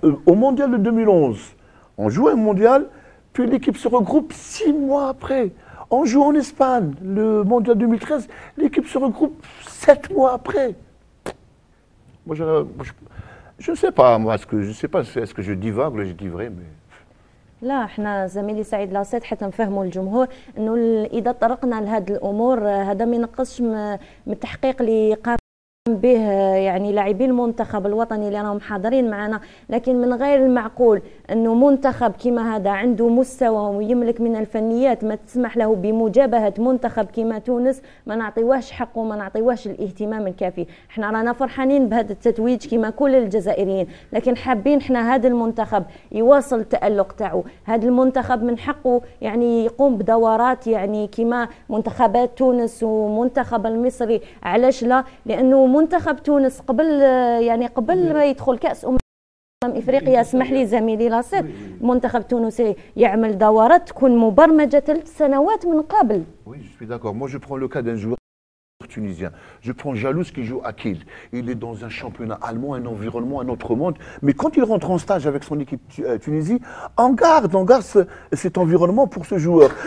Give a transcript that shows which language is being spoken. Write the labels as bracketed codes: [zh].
[fr] Au mondial de 2011, on joue un mondial, puis l'équipe se regroupe 6 mois après. On joue en Espagne, le mondial 2013, l'équipe se regroupe 7 mois après. Moi, je ne sais pas, moi, est-ce que je divague ou je dis vrai, mais... [ar] لا احنا زميلي سعيد لاصيد حتى نفهموا الجمهور انه اذا طرقنا لهذه الامور هذا ما ينقصش من التحقيق اللي قام به يعني لاعبي المنتخب الوطني اللي راهم حاضرين معنا، لكن من غير المعقول انه منتخب كما هذا عنده مستوى ويملك من الفنيات ما تسمح له بمجابهه منتخب كما تونس ما نعطيوهش حقه وما نعطيوهش الاهتمام الكافي. احنا رانا فرحانين بهذا التتويج كما كل الجزائريين، لكن حابين احنا هذا المنتخب يواصل التألق تاعو، هذا المنتخب من حقه يعني يقوم بدورات يعني كما منتخبات تونس ومنتخب المصري. علاش لا؟ لانه منتخب تونس قبل ما يدخل كأس افريقيا، اسمح لي زميلي لاصيد، منتخب تونسي يعمل دورات تكون مبرمجه 3 سنوات من قبل. [fr] Oui, je suis d'accord. Moi, je prends le cas d'un joueur tunisien. Je prends Jalouz qui joue à Kiel. Il est dans un championnat allemand, un environnement, un autre monde. Mais quand il rentre en stage avec son équipe Tunisie, on garde cet environnement pour ce joueur.